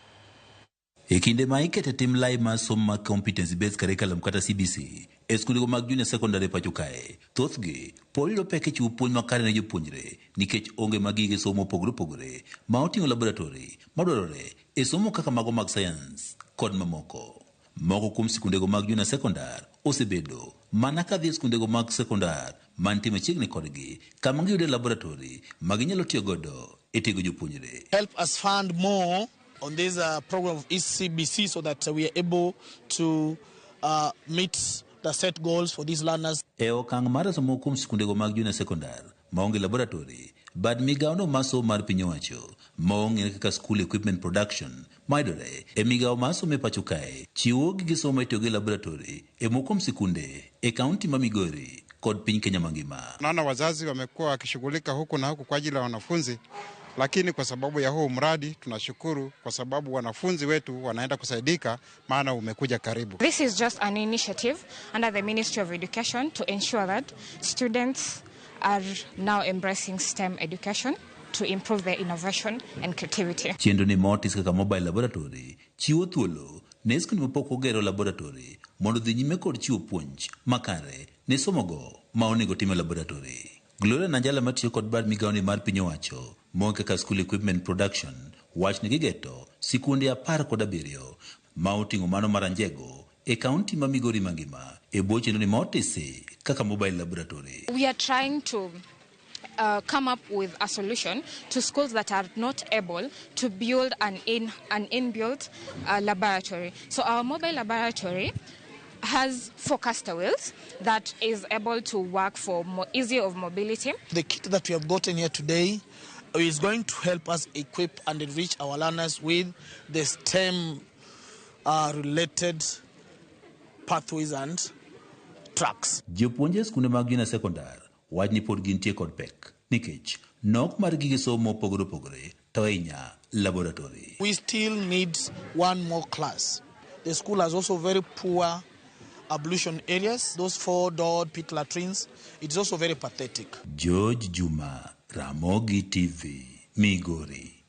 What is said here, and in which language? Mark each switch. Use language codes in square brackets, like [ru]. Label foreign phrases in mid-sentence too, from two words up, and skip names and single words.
[luo] E kinde ma ikete tim lai mar somo mag [en] competency based curriculum [luo] kata CBC e skunde mag junia sekondar e pacho kae, thothgi poliro pek e chiwo puonj makare ne jopuonjre nikech onge mag gige somo opogore ma oting'o laboratori madwarore e somo kaka mago mag science kod mamoko. Moko kuom skundego mag junia sekondar osebedo mana ka dhi e skundego mag sekondar mantie machiegni kodgi kama giyude laboratori ma ginyalo tiyo godo e tiego jopuonjre. [en] Help us fund more on this program of CBC so that we are able to meet the set goals for these learners. [luo] E okang' mar somo kuom skundego mag junia sekondar maonge laboratori, bad migawono mar somo mar piny owacho maong'ere kaka School Equipment Production mayudore e migawo mar somo e pacho kae chiwo gige somo itiyo gi laboratori e moko kuom sikunde e kaunti ma Migori kod piny Kenya mangima. [sw] Naona wazazi wamekuwa wakishughulika huku na huku kwa ajili ya wanafunzi, lakini kwa sababu ya huu mradi tunashukuru kwa sababu wanafunzi wetu wanaenda kusaidika maana umekuja karibu. [en] This is just an initiative under the Ministry of Education to ensure that students are now embracing STEM education to improve their innovation and creativity. [luo] Chenro ni motis kaka [en] mobile laboratory [luo] chiwo thuolo ne skunde mapok ogero laboratory mondo dhi nyime kod chiwo puonj makare ne somogo ma onego time laboratory. Gloria Nanjala matiyo kod bad migawo ni mar piny owacho monge kaka School Equipment Production wach ni gigeto sikunde 17 ma oting'o mano maranjego e kaunti ma Migori mangima e bwo chenro ni motisi kaka [en] mobile laboratory. We are trying to come up with a solution to schools that are not able to build an inbuilt laboratory. So our mobile laboratory has 4 caster wheels that is able to work for ease of mobility. The kit that we have gotten here today is going to help us equip and enrich our learners with the STEM related pathways and tracks. [luo] Jopuonje skunde mag junia sekondar wach ni pod gintie kod pek nikech nok mar gige somo opogore to ahinya laboratory. [en] We still need one more class. The school has also very poor ablution areas, those 4-door pit latrines. It's also very pathetic. George Juma, Ramogi TV, Migori.